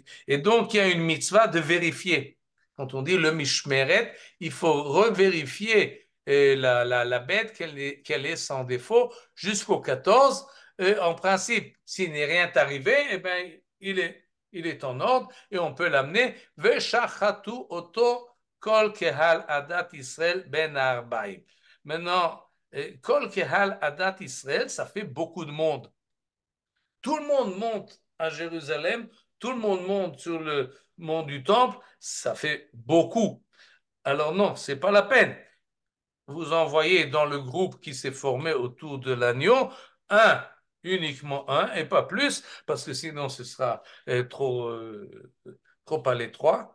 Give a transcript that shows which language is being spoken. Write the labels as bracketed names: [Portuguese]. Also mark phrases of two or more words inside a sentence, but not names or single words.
[French] Et donc, il y a une mitzvah de vérifier. Quand on dit le mishmeret, il faut revérifier la bête qu'elle est sans défaut jusqu'au 14. En principe, s'il n'est rien arrivé, eh ben, il est en ordre et on peut l'amener. [Hebrew] ושחטו אותו כל קהל עדת ישראל בין הערביים. [French] Maintenant, [Hebrew] כל קהל עדת ישראל, [French] ça fait beaucoup de monde. Tout le monde monte à Jérusalem, tout le monde monte sur le mont du Temple, ça fait beaucoup. Alors non, c'est pas la peine. Vous envoyez dans le groupe qui s'est formé autour de l'agneau un, uniquement un, et pas plus, parce que sinon ce sera trop à l'étroit.